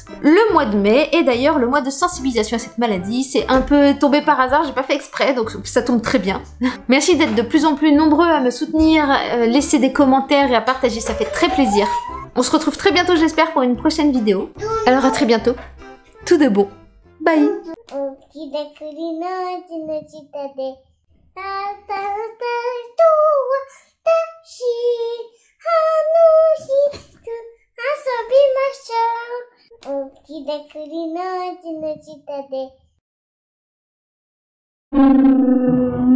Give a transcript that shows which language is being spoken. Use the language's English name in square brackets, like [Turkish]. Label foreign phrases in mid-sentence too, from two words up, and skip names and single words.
[French] Le mois de mai est d'ailleurs le mois de sensibilisation à cette maladie. C'est un peu tombé par hasard, j'ai pas fait exprès, donc ça tombe très bien. Merci d'être de plus en plus nombreux à me soutenir, laisser des commentaires et à partager, ça fait très plaisir. On se retrouve très bientôt, j'espère, pour une prochaine vidéo. Alors à très bientôt. Tout de bon. Bye. [Japanese] 大きな栗の木の下で、たたたと私、楽しく遊びましょう。大きな栗の木の下で。